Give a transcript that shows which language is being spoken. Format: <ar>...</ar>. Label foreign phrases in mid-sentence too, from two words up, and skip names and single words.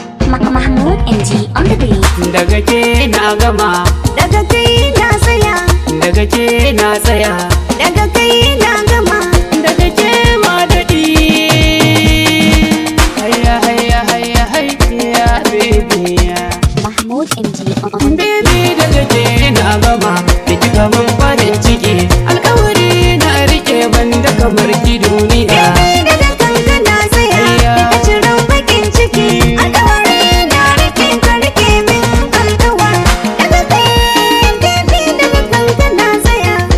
<en>Ma-, Mahmoud M G on the beat.</en> <ha>Daga ke na gama. Daga kai na tsaya. Daga ke na tsaya. Daga kai na gama. Daga ke ma daɗi. Hayya, hayya, hayya, hayya, baby.</ha> <en>Mahmoud M G on the beat. Baby,</en> <ha>daga ke na gama. Da kika mun farin ciki. Alƙawari na riƙe, ban da kamar ki duniya. Baby, daga kanka na tsaya. Hayya. Ka ciro baƙin ciki. Alƙawari na riƙe, ka riƙe min alƙawar. Daga kai, baby, daga kanka na tsaya.</ha>